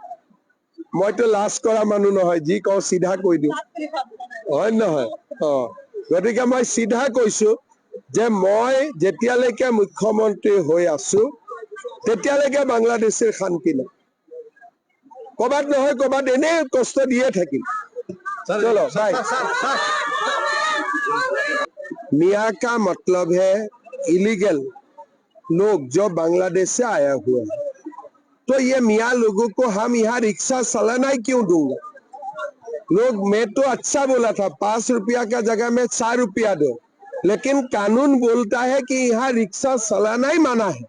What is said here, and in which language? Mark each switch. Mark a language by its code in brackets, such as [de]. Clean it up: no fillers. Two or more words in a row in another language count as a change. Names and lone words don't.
[as] গতিকে মইতো লাজ কৰা মানুহ নহয়, যি কওঁ চিধা কৈ দিওঁ, হয় নহয়? গতিকে মই চিধা কৈছো যে মই যেতিয়ালৈকে মুখ্যমন্ত্ৰী হৈ আছো তেতিয়ালৈকে বাংলাদেশৰ শান্তি নাই। ক'ৰবাত নহয় ক'ৰবাত এনেই কষ্ট দিয়ে থাকিম। [hi] चलो भाई। मियाँ का मतलब है इलीगल लोग जो बांग्लादेश से आया हुआ है, तो ये मियाँ लोगों को हम यहाँ रिक्शा चलाना ही क्यों दूंगा? लोग, मैं तो अच्छा बोला था 5 रुपया का जगह में 4 रुपया दो, लेकिन कानून बोलता है कि यहाँ रिक्शा चलाना ही मना है।